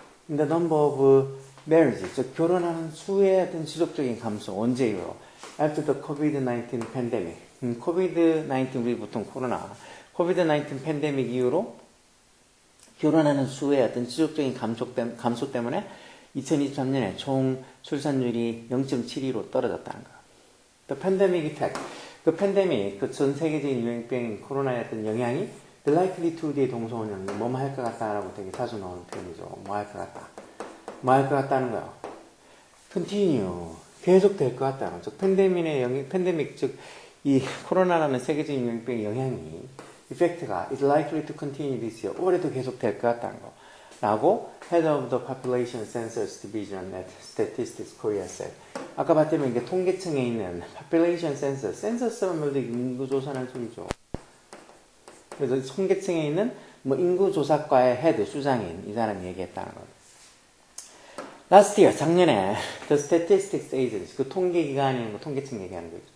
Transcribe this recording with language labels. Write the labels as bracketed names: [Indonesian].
[English] In the number of marriages. [Korean] 즉 결혼하는 수의 어떤 지속적인 감소. 언제 이후로? [English] After the COVID-19 pandemic. [Korean] COVID-19 우리 보통 코로나. COVID-19 팬데믹 이후로 결혼하는 수의 어떤 지속적인 감소 때문에 2023년에 총 출산율이 0.72로 떨어졌다는 거예요. [English] The pandemic effect. [Korean] 그 팬데믹, 그 전 세계적인 유행병인 코로나의 어떤 영향이 [English] the likely to [Korean] 의 동서원형, 뭐뭐 할 것 같다라고 되게 자주 나오는 표현이죠. 뭐 할 것 같다. 뭐 할 것 같다는 거예요. continue. 계속될 것 같다는 거죠. 팬데믹, 즉, 이 코로나라는 세계적인 유행병의 영향이 이펙트가 [English] is likely to continue this year. [Korean] 올해도 계속 될 것 같다는 거. 라고 [English] Head of the Population Census Division at Statistics Korea said. [Korean] 아까 봤더니 이게 통계청에 있는 Population Census, census라는 말도 인구조사라는 소리죠. 그래서 통계청에 있는 뭐 인구조사과의 헤드, 수장인 이 사람이 얘기했다는 거. [English] Last year, [Korean] 작년에 [English] The Statistics Agency, [Korean] 그 통계기관이 뭐 통계청 얘기하는 거죠.